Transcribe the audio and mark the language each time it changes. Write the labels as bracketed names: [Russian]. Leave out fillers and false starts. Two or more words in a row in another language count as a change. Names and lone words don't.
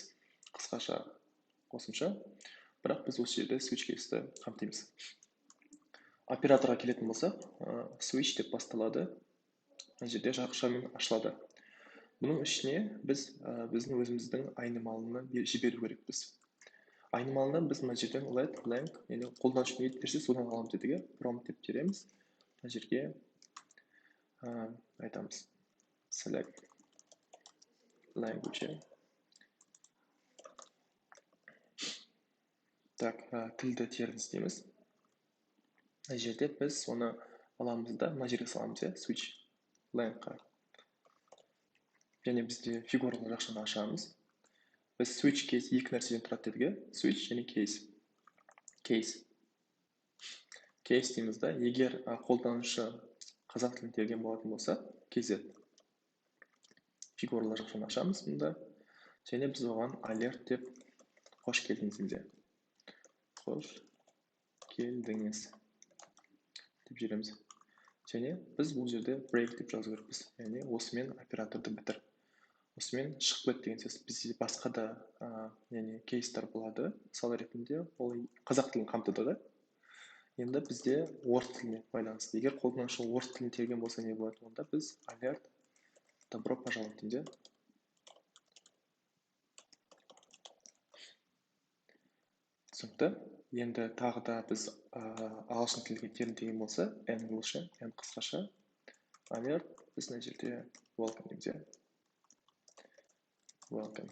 [Kazakh] Қысқаша қосымша, бірақ біз осы жерде [English] switch case'ті [Kazakh] қамтимыз. Операторға келетін болсақ, switch деп басталады, мына жерде жарықшамен ашылады. Бұның ішіне біз біздің өзіміздің айнымалыны жіберу керекпіз. Айнымалынан біз мына жерден [English] let blank, [Kazakh] яғни қолданушы не берсе содан аламыз дедік, prompt деп тереміз. Мына жерге айтамыз [English] select language. [Kazakh] Так, тілді теріңіз дейміз. Мына жерде біз соны аламыз да, мына жерге саламыз, [English] switch length'қа. [Kazakh] Және бізде фигуралы жақшаны ашамыз. Біз [English] switch case [Kazakh] екі нәрседен тұрады дедік, switch және case. Case дейміз да, егер қолданушы қазақ тілін терген болатын болса, kz. Фигуралы жақшаны ашамыз мұнда, және біз оған alert деп қош келдіңіз дейді. Қош келдіңіз деп жібереміз. Және біз бұл жерде break деп жазу керекпіз, яғни осымен операторды бітір. Осымен шығып кет деген сөз. Бізде басқа да яғни кейстер болады. Мысал ретінде ол қазақ тілін қамтыды да. Енді бізде орыс тіліне байланысты. Егер қолданушы орыс тілін терген болса не болады? Онда біз alert [Russian] добро пожаловать [Kazakh] дейді. Түсінікті. Енді тағы да біз ағылшын тілге терген болса, English, қысқаша alert, біз мына жерде welcome дейміз. [English] Welcome.